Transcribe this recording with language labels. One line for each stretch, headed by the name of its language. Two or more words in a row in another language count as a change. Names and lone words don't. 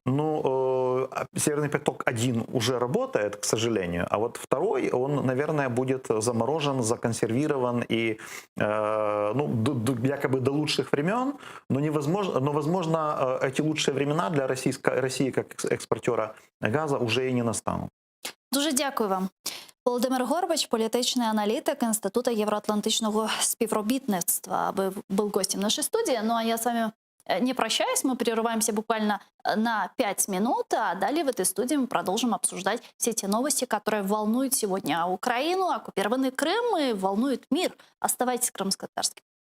Russian: Ну, Северный поток-1 уже работает, к сожалению, а вот второй, он, наверное, будет заморожен, законсервирован и якобы до лучших времен, но возможно, эти лучшие времена для России как экспортера газа уже и не настанут.
Ukrainian: Дуже дякую вам. Володимир Горбач, політичний аналітик Інституту євроатлантичного співробітництва, був гостем
Russian: нашей студии. Ну а я с вами не прощаюсь, мы прерываемся буквально на 5 минут, а далее в этой студии мы продолжим обсуждать все те новости, которые волнуют сегодня Украину, оккупированный Крым и волнуют мир. Оставайтесь крымско-татарским.